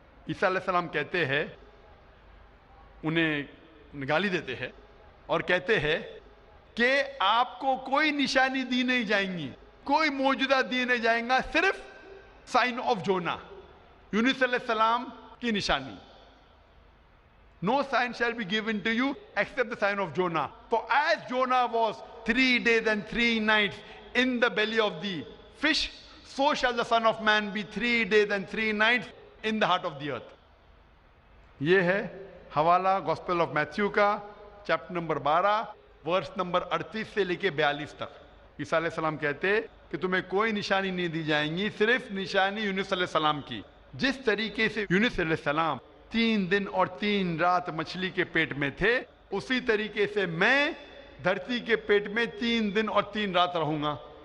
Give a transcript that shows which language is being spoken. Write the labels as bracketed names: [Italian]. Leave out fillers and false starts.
[Hindi] ईसा अलैहिस्सलाम कहते हैं, उन्हें गाली देते हैं और कहते हैं कि आपको कोई निशानी दी नहीं जाएंगी, कोई मौजूदा दी नहीं जाएगा, सिर्फ [English] sign of Jonah, [Hindi] यूनुस अलैहिस्सलाम की निशानी। [English] No sign shall be given to you except the sign of Jonah. For as Jonah was 3 days and 3 nights in the belly of the fish, so shall the Son of Man be 3 days and 3 nights in the heart of the earth. [Hindi] ये है हवाला gospel of Matthew का chapter number 12 verse number 38 से लेके 42 तक। ईसा अलैहिस्सलाम कहते कि तुम्हें कोई निशानी नहीं दी जाएंगी, सिर्फ निशानी यूनुस अलैहिस्सलाम की। जिस तरीके से यूनुस अलैहिस्सलाम 3 दिन और 3 रात मछली के पेट में थे, उसी तरीके से मैं धरती के पेट में 3 दिन और 3 रात रहूंगा।